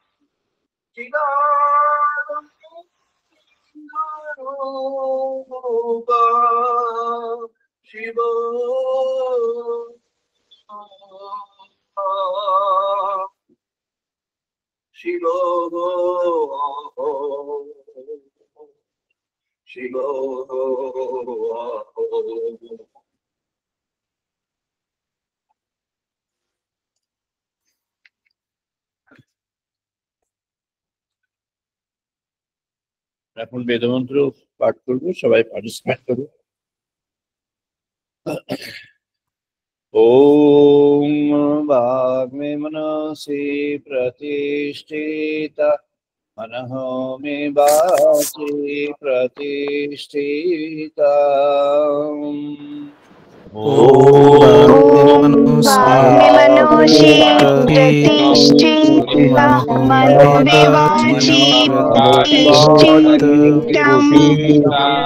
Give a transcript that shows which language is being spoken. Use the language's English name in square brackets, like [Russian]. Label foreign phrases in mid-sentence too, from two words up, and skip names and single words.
[Sanskrit] चिदानन्दरूपः शिवोऽहं शिवो, शिवो, [Bangla] এখন বেদমন্ত্র পাঠ করবো, সবাই পার্টিসিপেট করবো। [Sanskrit] ওম বাগ্মে মনসি প্রতিষ্ঠিতা मनः मे वाचि प्रतिष्ठिता ॐ मनोषि प्रतिष्ठिता मनो मे वाचि प्रतिष्ठिता